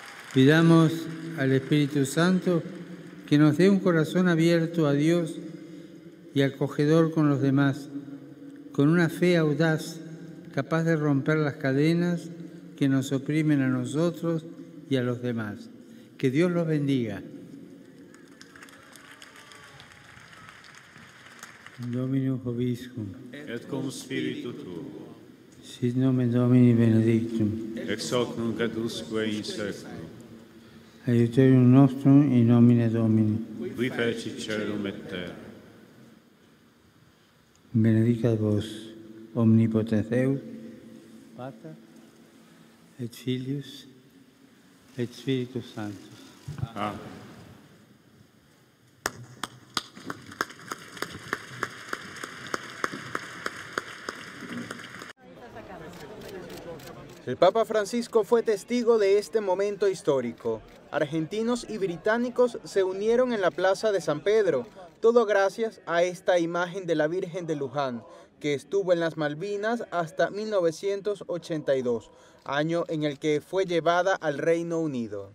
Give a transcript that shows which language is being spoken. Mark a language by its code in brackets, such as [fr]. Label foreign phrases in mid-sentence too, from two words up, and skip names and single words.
[es] Pidamos al Espíritu Santo que nos dé un corazón abierto a Dios y acogedor con los demás, con una fe audaz, capaz de romper las cadenas que nos oprimen a nosotros y a los demás. Que Dios los bendiga. [la] Dominus vobiscum. Et cum spiritu tuo. Sit nomen Domini benedictum. Ex hoc nunc et usque in seculum. Aiuterium nostrum in nomine Domini. Qui feci caelum et terra. Benedicat vos, omnipotens Deus, Pater, et Filius, et Spiritus Sanctus. Amen. [es] El Papa Francisco fue testigo de este momento histórico. Argentinos y británicos se unieron en la Plaza de San Pedro, todo gracias a esta imagen de la Virgen de Luján, que estuvo en las Malvinas hasta 1982, año en el que fue llevada al Reino Unido.